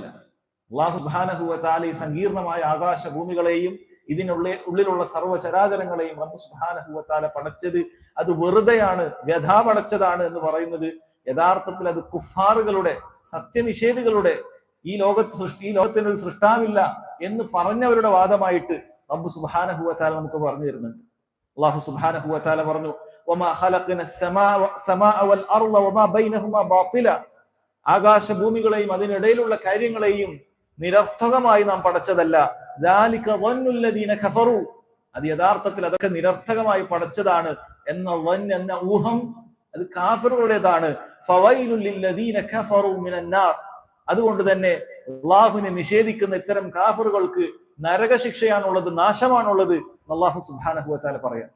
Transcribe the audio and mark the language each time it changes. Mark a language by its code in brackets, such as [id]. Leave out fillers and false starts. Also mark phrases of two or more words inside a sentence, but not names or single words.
[ar] الله سبحانه وتعالى [ml] ഈ സങ്കീർണമായ ആകാശ ഭൂമികളെയും ഉള്ളിലുള്ള സർവ്വചരാചരങ്ങളെയും [ar] رب سبحانه وتعالى [ml] പടച്ചത് അത് വെറുതെയാണ്, വ്യഥാ പടച്ചതാണ് എന്ന് പറയുന്നത് യഥാർത്ഥത്തിൽ അത് കുഫാറുകളുടെ, സത്യനിഷേധികളുടെ, ഈ ലോകത്തിന് ഒരു സൃഷ്ടാവില്ല എന്ന് പറഞ്ഞവരുടെ വാദമായിട്ട് [ar] رب سبحانه وتعالى [ml] നമുക്ക് പറഞ്ഞു തരുന്നുണ്ട്. [ar] الله سبحانه وتعالى [ml] പറഞ്ഞു, [ar] وما خلقنا السماء والأرض وما بينهما باطلا, [ml] ആകാശ ഭൂമികളെയും അതിനിടയിലുള്ള കാര്യങ്ങളെയും നിരർത്ഥകമായി നാം പടച്ചതല്ല. [ar] ذلك ظنُّ الذين كفروا, [ml] അത് യഥാർത്ഥത്തിൽ അതൊക്കെ നിരർത്ഥകമായി പടച്ചതാണ് എന്ന ഊഹം അത് കാഫിറുകളുടേതാണ്. [ar] فويل للذين كفروا من النار, [ml] അതുകൊണ്ട് തന്നെ അല്ലാഹുവിനെ നിഷേധിക്കുന്ന ഇത്തരം കാഫിറുകൾക്ക് നരകശിക്ഷയാണുള്ളത്, നാശമാണുള്ളത് [ar] الله سبحانه وتعالى [ml] പറയാം.